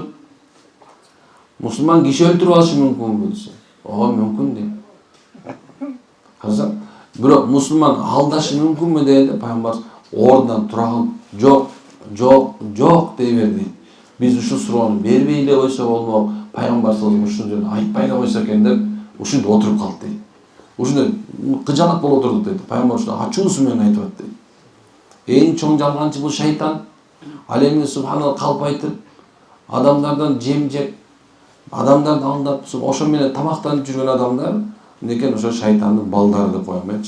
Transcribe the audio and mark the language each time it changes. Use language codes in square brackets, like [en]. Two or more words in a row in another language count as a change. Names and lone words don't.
[ky] Мусулман киши өлтүрүп алышы мүмкүнбү десе, ооба мүмкүн дейт. Карасаң, бирок мусулман алдашы мүмкүнбү дегенде пайгамбар ордунан тура калып, жок дей берди. Биз ушул суроону бербей эле койсок болмок, пайгамбар [ar] صلى الله عليه وسلم [ky] ушул жерде айтпай эле койсо экен деп ушинде отуруп калды дейт. Ушунда кыжалак болуп отурдук дейт. Пайгамбар ушунда ачуусу менен айтып атты дейт. Эң чоң жалганчы бул шайтан. Ал эми субханалла калп айтып, адамдардан жем жеп, адамдарды алдап, ошо менен тамактанып жүргөн адамдар мынекен ошо шайтандын балдары деп коем элчи.